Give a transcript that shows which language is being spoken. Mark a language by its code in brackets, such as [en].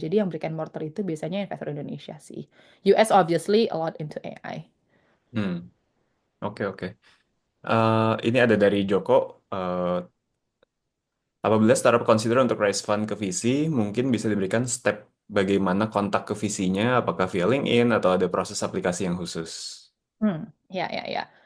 [id] Jadi yang brick and mortar itu biasanya investor Indonesia sih. [en] US obviously a lot into AI. [id] hmm, oke oke. Ini ada dari Joko. Eh, Apabila startup consider untuk raise fund ke VC, mungkin bisa diberikan step bagaimana kontak ke VC-nya, apakah via LinkedIn atau ada proses aplikasi yang khusus. Ya, ya, ya.